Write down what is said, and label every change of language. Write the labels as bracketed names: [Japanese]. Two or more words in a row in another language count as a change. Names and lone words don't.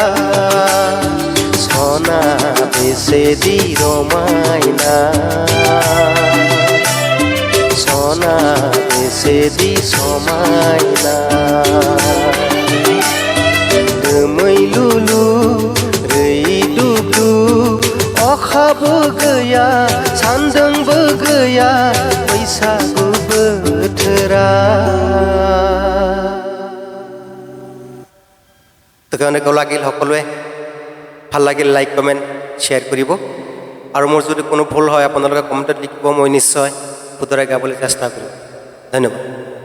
[Bodo] सना बेसेदि रमायना सना बेसेदि समायना मैलुलु रैदुबदु अखाबो गैया सान्दुंबो गैया बैसागु बोथोरा [Assamese] তেওঁলোকে লাগিল সকলোৱে ভাল লাগিল [English] like comment share [Assamese] কৰিব আৰু মোৰ যদি কোনো ভুল হয় আপোনালোকে কমেণ্টত লিখিব মই নিশ্চয় শুধৰাই গাবলৈ চেষ্টা কৰিম ধন্যবাদ